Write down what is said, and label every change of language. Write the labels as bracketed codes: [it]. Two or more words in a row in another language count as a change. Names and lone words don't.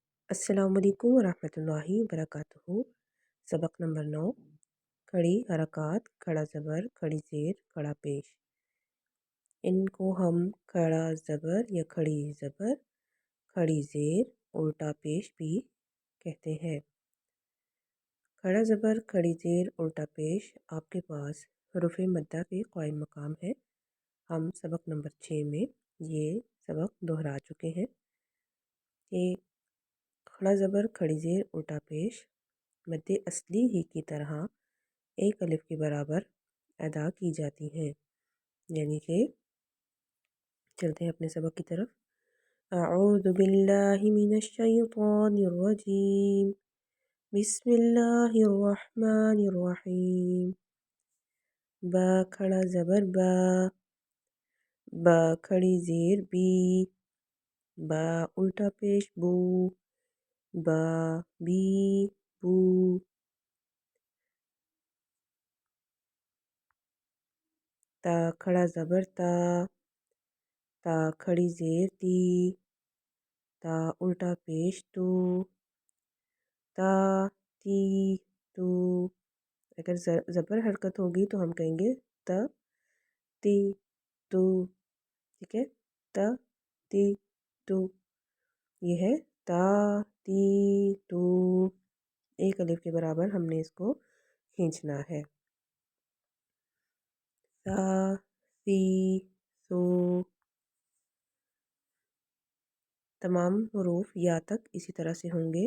[ar] السلام عليكم ورحمة الله وبركاته. [ur] سبق نمبر 9. کھڑی حرکت، کھڑا زبر، کھڑی زیر، کھڑا پیش. ان کو ہم کھڑا زبر یا کھڑی زبر، کھڑی زیر، الٹا پیش بھی کہتے ہیں. کھڑا زبر، کھڑی زیر، الٹا پیش آپ کے پاس حروف مدہ کے قائم مقام ہے. ہم سبق نمبر 6 میں یہ سبق دہرا چکے ہیں کہ کھڑا زبر، کھڑی زیر، الٹا پیش مدے اصلی ہی کی طرح ایک الف کے برابر ادا کی جاتی ہیں. یعنی کہ چلتے ہیں اپنے سبق کی طرف. [ar] أعوذ بالله من الشيطان الرجيم. بسم الله الرحمن الرحيم. [ur] با کھڑا زبر با، با کھڑی زیر بی، با الٹا پیش بو، با بی بو. تا کھڑا زبر تا، تا کھڑی زیر تی، تا الٹا پیش تو, تا تی تو. اگر زبر حرکت ہوگی تو ہم کہیں گے ت تی تو. ٹھیک ہے، ت تی تو. یہ ہے تا تی تو. ایک الف کے برابر ہم نے اس کو کھینچنا ہے. تا سی سو. تمام حروف یا تک اسی طرح سے ہوں گے.